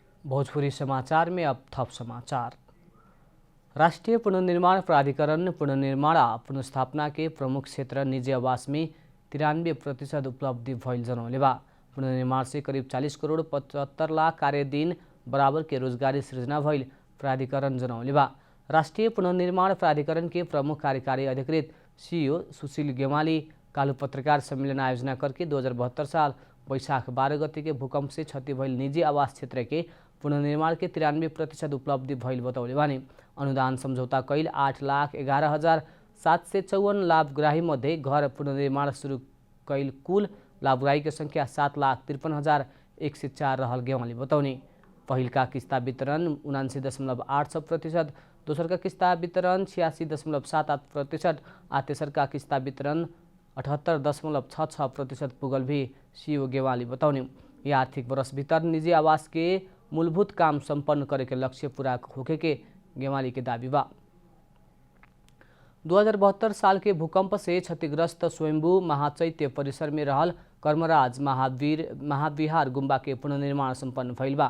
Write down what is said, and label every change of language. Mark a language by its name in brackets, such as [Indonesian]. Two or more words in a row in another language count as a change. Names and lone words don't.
[Bhojpuri] भोजपुरी समाचार में अब थप समाचार। राष्ट्रीय पुनर्निर्माण प्राधिकरण पुनर्निर्माण आ पुनर्स्थापना के प्रमुख क्षेत्र निजी आवास में 93% उपलब्धि भइल जनौले बा। पुनर्निर्माण से करीब 40 करोड़ 75 लाख कार्य दिन बराबर के रोजगारी सृजना भइल प्राधिकरण जनौले बा। राष्ट्रीय पुनर्निर्माण प्राधिकरण के प्रमुख कार्यकारी अधिकृत सीईओ सुशील गेवाली कालू पत्रकार सम्मेलन आयोजना करके 2072 साल वैशाख 12 गते के भूकंप से क्षति भइल निजी आवास क्षेत्र के पुनर्निर्माण के 93% उपलब्धि भइल बतौले बानी। अनुदान सम्झौता कैल 8,11,754 लाभग्राही मध्ये घर पुनर्निर्माण शुरू कैल कुल लाभग्राही के संख्या 7,53,104 रहल गेवाली बताउने। पहिलका किस्ता वितरण 79.86%, दोस्रोका किस्ता वितरण 86.78% आ तेस्रका किस्ता वितरण 78.66% पुगल भी सीईओ गेवाली बताउने। यह आर्थिक वर्ष भीतर निजी आवास के मूलभूत काम संपन्न करे के लक्ष्य पूरा होके के गेवाली के दावी बा। 2072 साल के भूकंप से क्षतिग्रस्त स्वयंभू महाचैत्य परिसर में रहल कर्मराज महाविहार गुम्बा के पुनर्निर्माण संपन्न भइल बा।